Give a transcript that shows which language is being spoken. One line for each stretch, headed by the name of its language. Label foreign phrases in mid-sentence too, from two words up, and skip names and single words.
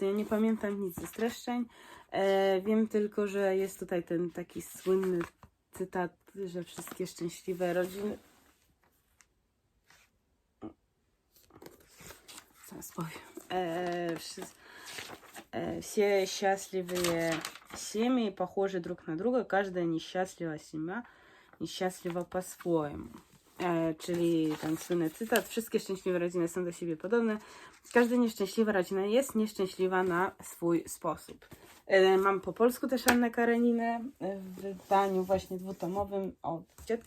Polish: Ja nie pamiętam nic ze streszczeń. Wiem tylko, że jest tutaj ten taki słynny cytat, że wszystkie szczęśliwe rodziny... Zaraz powiem.
Russian: Все счастливые семьи похожи друг на друга,
Polish: każda nieszczęśliwa семья nieszczęśliwa po-swojemu. Czyli ten słynny cytat: wszystkie szczęśliwe rodziny są do siebie podobne, każda nieszczęśliwa rodzina jest nieszczęśliwa na swój sposób. Mam po polsku też Annę Kareninę w wydaniu właśnie dwutomowym od dziadka.